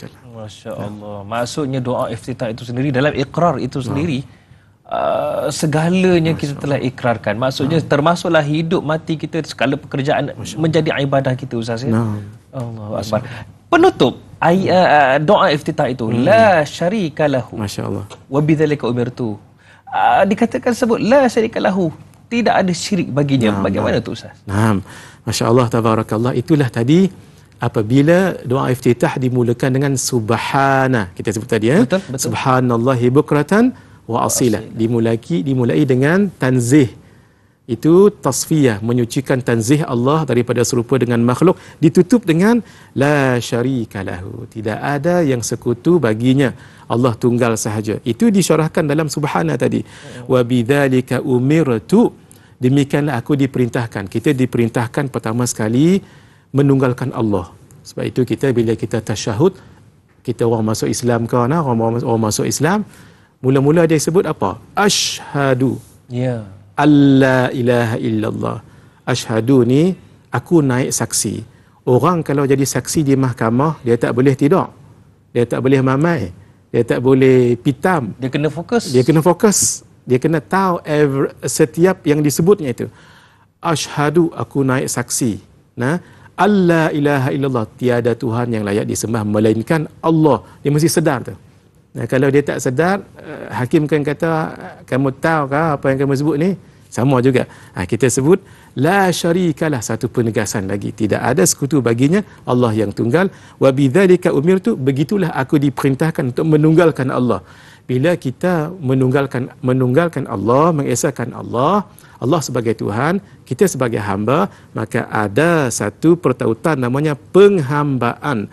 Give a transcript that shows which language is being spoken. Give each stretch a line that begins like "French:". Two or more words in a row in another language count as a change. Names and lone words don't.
Arabic: ما شاء الله.
Malay: Maksudnya doa iftitah itu sendiri, dalam ikrar itu sendiri, segalanya kita telah ikrarkan. Maksudnya termasuklah hidup mati kita, segala pekerjaan menjadi ibadah kita, Ustaz.
Arabic: الله أكبر.
Malay: Penutup doa iftitah itu,
Arabic: لا شريك له. ما شاء الله. وبذلك أمرت.
Malay: Dikatakan sebut
Arabic: لا شريك له,
Malay: tidak ada syirik baginya. Bagaimana tu Ustaz? Naam.
Arabic: ما شاء الله، تبارك الله.
Malay: Itulah tadi apabila doa iftitah dimulakan dengan subhana. Kita sebut tadi Betul.
Arabic: سبحان الله بكرة وأصيلا.
Malay: Dimulai dengan tanzih. Itu tasfiyah, menyucikan tanzih Allah daripada serupa dengan makhluk. Ditutup dengan
Arabic: لا شريك له.
Malay: Tidak ada yang sekutu baginya. Allah tunggal sahaja. Itu disyarahkan dalam subhana tadi.
Arabic: وبذلك أمرت.
Malay: Demikianlah aku diperintahkan. Kita diperintahkan pertama sekali menunggalkan Allah. Sebab itu kita bila kita tasyahud, kita orang masuk Islam ke mana, orang masuk Islam, mula-mula dia sebut apa? Asyhadu. Ya.
Arabic: ألا إله إلا الله.
Malay: Asyhadu ni aku naik saksi. Orang kalau jadi saksi di mahkamah, dia tak boleh tidur. Dia tak boleh mamai. Dia tak boleh pitam. Dia kena fokus. Dia kena tahu setiap yang disebutnya itu. Asyhadu, aku naik saksi.
Arabic: ألا إله إلا الله,
Malay: tiada Tuhan yang layak disembah melainkan Allah. Dia mesti sedar tu. Kalau dia tak sedar, hakim kan kata, kamu tahu ke apa yang kamu sebut ni? Sama juga. Kita sebut
Arabic: لا شريك له,
Malay: satu penegasan lagi. Tidak ada sekutu baginya, Allah yang tunggal.
Arabic: وبذلك أمرت,
Malay: begitulah aku diperintahkan untuk menunggalkan Allah. Bila kita menunggalkan Allah, mengesahkan Allah sebagai Tuhan, kita sebagai hamba, maka ada satu pertautan namanya penghambaan.